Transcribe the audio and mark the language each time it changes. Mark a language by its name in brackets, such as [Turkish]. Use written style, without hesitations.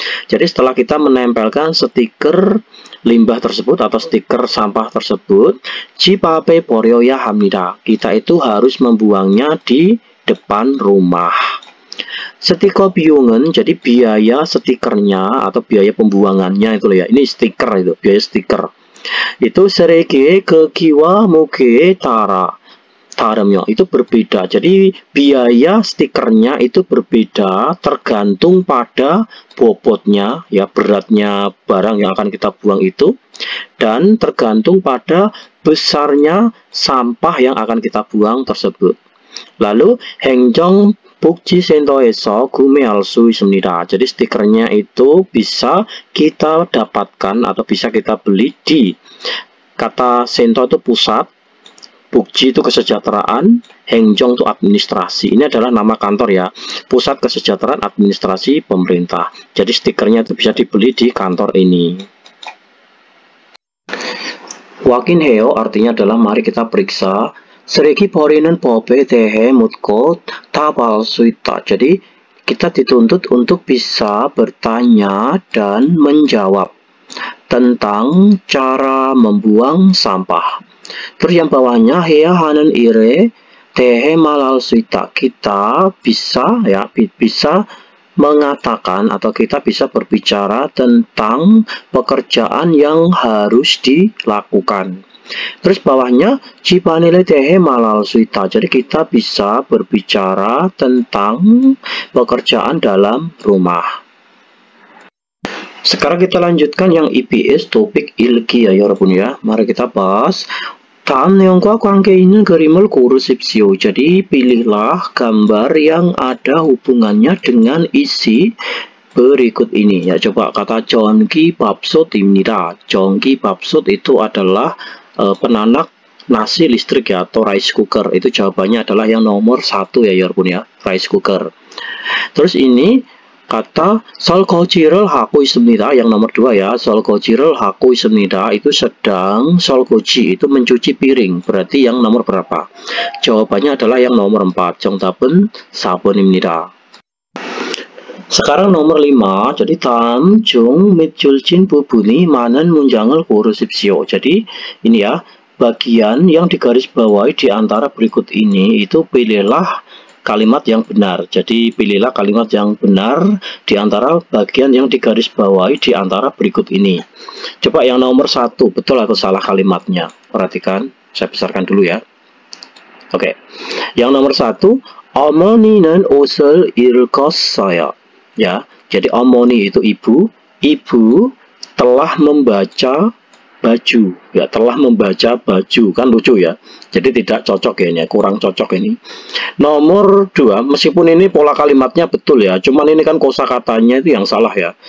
[Indonesian] Jadi setelah kita menempelkan stiker limbah tersebut atau stiker sampah tersebut, [Korean] 집 앞에 버려야 합니다. [Indonesian] Kita itu harus membuangnya di depan rumah. [Korean] 스티커 비용은 [Indonesian] jadi biaya stikernya atau biaya pembuangannya itu loh ya. Ini stiker itu, biaya stiker. [Korean] Itu 쓰레기의 크기와 무게에 따라 다르며 [Indonesian] itu berbeda. Jadi biaya stikernya itu berbeda tergantung pada bobotnya ya, beratnya barang yang akan kita buang itu, dan tergantung pada besarnya sampah yang akan kita buang tersebut. [Korean] Lalu 행정복지센터에서 구매할 수 있습니다. [Indonesian] Jadi stikernya itu bisa kita dapatkan atau bisa kita beli di, kata sento itu pusat, Bukji itu kesejahteraan, Hengjong itu administrasi. Ini adalah nama kantor ya, Pusat Kesejahteraan Administrasi Pemerintah. Jadi stikernya itu bisa dibeli di kantor ini. 확인해요 artinya adalah mari kita periksa. [Korean] 쓰레기 버리는 법에 대해 묻고 답할 수 있다. [Indonesian] Jadi kita dituntut untuk bisa bertanya dan menjawab tentang cara membuang sampah. Terus yang bawahnya [Korean] 해야 하는 일에 대해 말할 수 있다. [Indonesian] Kita bisa ya, bisa mengatakan atau kita bisa berbicara tentang pekerjaan yang harus dilakukan. Terus bawahnya [Korean] Cipanile tehe malal suita. [Indonesian] Jadi kita bisa berbicara tentang pekerjaan dalam rumah. Sekarang kita lanjutkan yang EPS topik ilki ya 여러분 ya. Mari kita bahas. [Korean] 다음 내용과 관계 있는 그림을 고르십시오. [Indonesian] Jadi pilihlah gambar yang ada hubungannya dengan isi berikut ini. Ya coba kata [Korean] 전기 밥솥입니다. [Indonesian] 전기 밥솥 itu adalah penanak nasi listrik ya atau rice cooker. Itu jawabannya adalah yang nomor 1 ya 여러분 ya, rice cooker. Terus ini kata [Korean] 설거지를 하고 있습니다. [Indonesian] Yang nomor 2 ya, [Korean] 설거지를 하고 있습니다. [Indonesian] Itu sedang 설거지, itu mencuci piring. Berarti yang nomor berapa? Jawabannya adalah yang nomor 4. [Korean] 정답은 4번입니다. [Indonesian] Sekarang nomor 5. [Korean] Jadi 다음 중 밑줄진 부분이 많은 문장을 고르십시오. [Indonesian] Jadi ini ya, bagian yang digarisbawahi di antara berikut ini itu pilihlah kalimat yang benar. Jadi pilihlah kalimat yang benar di antara bagian yang digarisbawahi di antara berikut ini. Coba yang nomor 1, betul atau salah kalimatnya? Perhatikan, saya besarkan dulu ya. Oke. Yang nomor 1, [Korean] 어머니는 옷을 읽었어요. [Indonesian] Ya, jadi 어머니 itu ibu. Ibu telah membaca baju, ya telah membaca baju, kan lucu ya. Jadi tidak cocok ya ini, kurang cocok ini. Nomor 2, meskipun ini pola kalimatnya betul ya, cuman ini kan kosakatanya itu yang salah ya.